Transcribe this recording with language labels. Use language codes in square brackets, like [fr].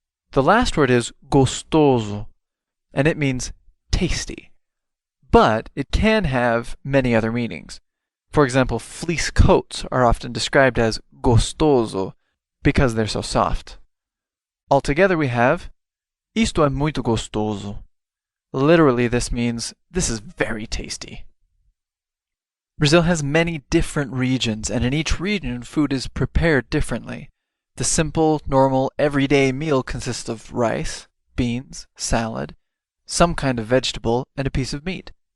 [en] The last word is gostoso, and it means tasty. But it can have many other meanings. For example, fleece coats are often described as gostoso because they're so soft. Altogether we have [pt] isto é muito gostoso. [en] Literally this means this is very tasty. Brazil has many different regions, and in each region food is prepared differently. The simple, normal, everyday meal consists of rice, beans, salad, some kind of vegetable, and a piece of meat.